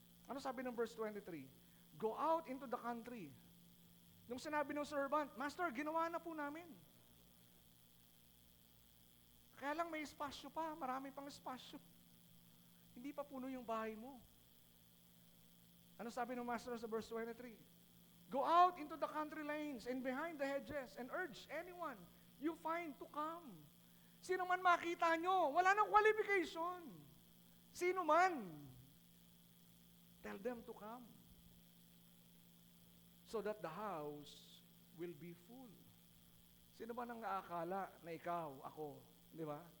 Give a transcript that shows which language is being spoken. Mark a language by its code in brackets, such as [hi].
[tl] Ano sabi ng verse 23? [en] Go out into the country. [tl] Nung sinabi ng servant, Master, ginawa na po namin. Kaya lang may espasyo pa, marami pang espasyo. Hindi pa puno yung bahay mo. Ano sabi ng Master sa verse 23? [en] Go out into the country lanes and behind the hedges and urge anyone you find to come. [tl] Sino man makita nyo, wala nang qualification. Sino man, [en] tell them to come. So that the house will be full. [tl] Sino ba nang naakala na ikaw, ako, di ba?